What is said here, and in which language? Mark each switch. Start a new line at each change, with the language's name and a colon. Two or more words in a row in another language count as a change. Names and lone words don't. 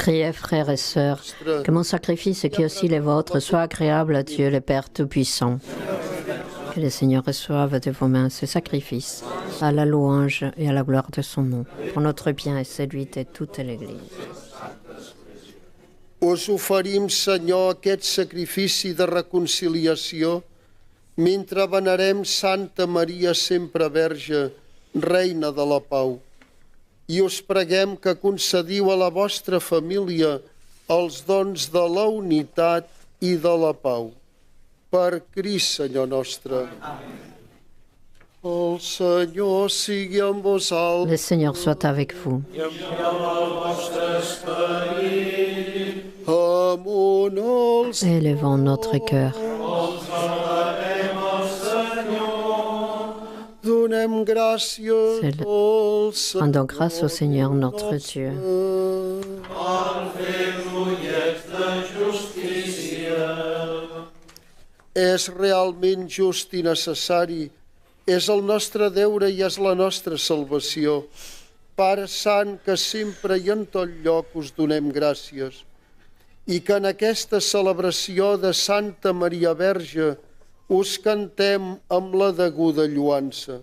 French: Priez, frères et sœurs, que mon sacrifice, qui est aussi le vôtre, soit agréable à Dieu, le Père Tout-Puissant. Que le Seigneur reçoive de vos mains ce sacrifice, à la louange et à la gloire de son nom, pour notre bien et celui de toute l'Église.
Catalan: us oferim, Senyor, aquest sacrifici de reconciliació mentre venerem Santa Maria sempre Verge, Reina de la Pau. I us preguem que concediu a la vostra família els dons de la unitat i de la pau. Per Crist, Senyor nostre. El Senyor sigui amb vosaltres.
French: Le Seigneur soit avec vous.
Catalan: Amunt els
French: Élevons notre cœur.
Catalan: donem donem gràcies
French: C'est le-
Catalan: al Senyor.
French: Rendons grâce au Seigneur notre Dieu.
Catalan: És realment just i necessari, és el nostre deure i és la nostra salvació. Pare Sant, que sempre i en tot lloc us donem gràcies, i que en aquesta celebració de Santa Maria Verge us cantem amb la deguda lluança.